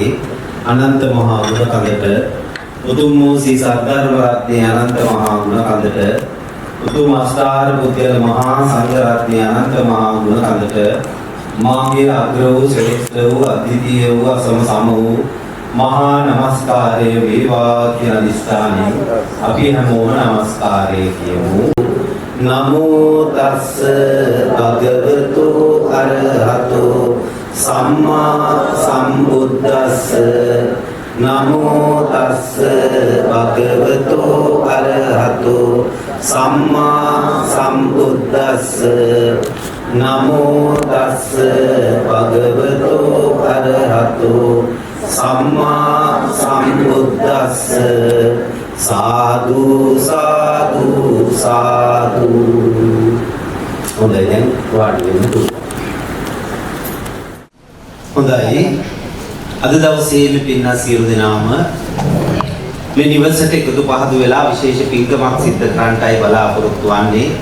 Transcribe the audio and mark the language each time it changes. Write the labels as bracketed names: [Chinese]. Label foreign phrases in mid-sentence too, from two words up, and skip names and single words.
[Sinhala] අනන්ත මහා ගුණ කඳට උතුම් වූ සී සද්ධර්ම රත්නයේ අනන්ත මහා ගුණ කඳට උතුම් අෂ්ටාර පුද්ගල මහා සංඝ රත්නයේ අනන්ත මහා ගුණ කඳට මාගේ අග්‍ර වූ ශ්‍රේෂ්ඨ වූ අද්විතීය වූ අසම සම වූ මහා නමස්කාරය වේවා කියන අදිස්ථානයෙන් අපි හැමෝම නමස්කාරය කියමු. [Pali] නමෝ තස්ස භගවතු අරහතෝ සම්මා සම්බුද්දස්ස නමෝ තස්ස භගවතු අරහතෝ සම්මා සම්බුද්දස්ස නමෝ තස්ස භගවතු අරහතෝ සම්මා සම්බුද්දස්ස සාදු සාදු සාදු. [Sinhala] හොඳයි දැන් වාඩි වෙන්න පුළුවන්. හොඳයි අද දවසේ මේ පින්නා සියලු දෙනාම මේ නිවසට එකතු පහදු වෙලා විශේෂ පින්කමක් සිද්ධ කරන්නටයි බලාපොරොත්තු වෙන්නේ.